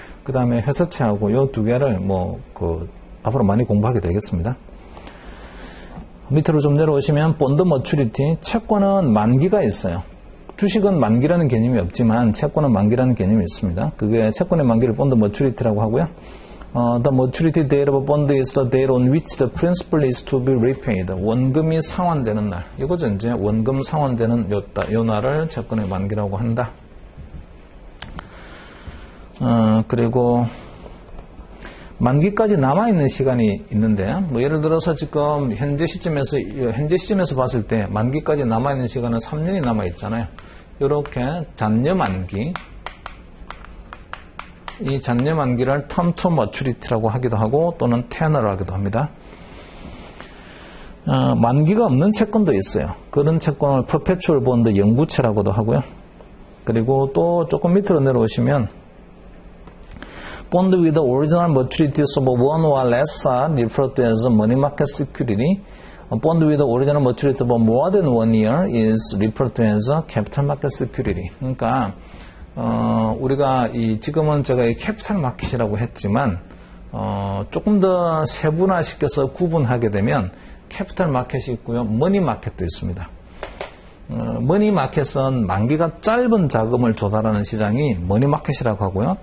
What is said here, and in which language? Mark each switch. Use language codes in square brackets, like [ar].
[ko] 그 다음에 회사채하고 요 두 개를 앞으로 많이 공부하게 되겠습니다. 밑으로 좀 내려오시면 본드 머추리티, 채권은 만기가 있어요. 주식은 만기라는 개념이 없지만 채권은 만기라는 개념이 있습니다. 그게 채권의 만기를 본드 머추리티라고 하고요. [en] The maturity date of a bond is the date on which the principal is to be repaid. [ko] 원금이 상환되는 날. 이거죠. 이제 원금 상환되는 요 날을 채권의 만기라고 한다. 그리고 만기까지 남아있는 시간이 있는데, 예를 들어서 지금 현재 시점에서 봤을 때 만기까지 남아있는 시간은 3년이 남아있잖아요. 이렇게 잔여 만기, 이 잔여 만기를 term to maturity라고 하기도 하고 또는 tenor라고 하기도 합니다. 만기가 없는 채권도 있어요. 그런 채권을 perpetual bond 영구채라고도 하고요. [en] 그리고 또 조금 밑으로 내려오시면 bond with the original maturities of one or less are referred to as money market security. Bond with the original maturity of more than 1 year is referred to as capital market security. [ko] 그러니까 우리가 지금은 제가 이 캐피탈 마켓이라고 했지만, 조금 더 세분화시켜서 구분하게 되면 캐피탈 마켓이 있고요. 머니 마켓도 있습니다. 머니 마켓은 만기가 짧은 자금을 조달하는 시장이 머니 마켓이라고 하고요.